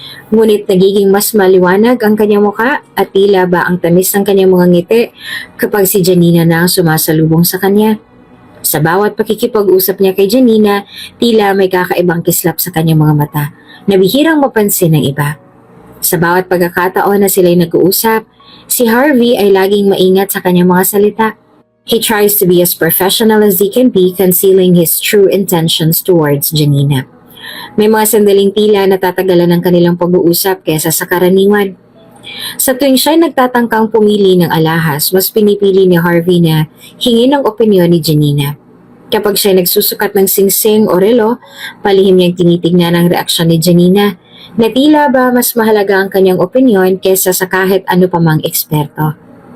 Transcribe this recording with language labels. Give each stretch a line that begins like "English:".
Filipino: Ngunit nagiging mas maliwanag ang kanyang mukha at tila ba ang tamis ng kanyang mga ngiti kapag si Janina na ang sumasalubong sa kanya. Sa bawat pakikipag-usap niya kay Janina, tila may kakaibang kislap sa kanyang mga mata na bihirang mapansin ng iba. Sa bawat pagkakataon na sila'y nag-uusap, si Harvey ay laging maingat sa kanyang mga salita.
English: He tries to be as professional as he can be, concealing his true intentions towards Janina.
Filipino: May mga sandaling tila natatagalan ng kanilang pag-uusap kesa sa karaniwan. Sa tuwing siya'y nagtatangkang pumili ng alahas, mas pinipili ni Harvey na hingin ang opinyon ni Janina. Kapag siya'y nagsusukat ng singsing o relo, palihim niyang tinitignan ang reaksyon ni Janina na tila ba mas mahalaga ang kanyang opinyon kesa sa kahit ano pa mang eksperto.